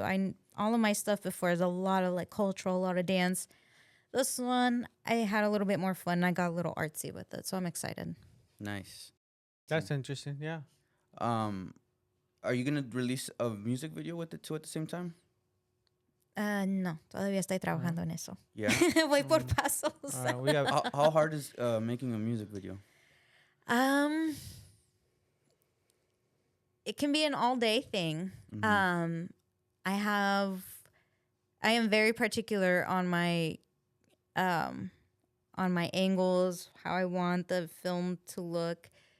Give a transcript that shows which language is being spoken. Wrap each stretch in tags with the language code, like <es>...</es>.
<en>I all of my stuff before is a lot of like cultural, a lot of dance. This one I had a little bit more fun. I got a little artsy with it, so I'm excited. Nice. That's interesting. Yeah. Um, are you gonna release a music video with it too at the same time?</en> <es>No, todavía estoy trabajando en eso.</es> <en>Yeah.</en> <es>Voy por pasos.</es> <en>We have. How hard is making a music video? Um, it can be an all day thing. I am very particular on my angles, how I want the film to look.</en>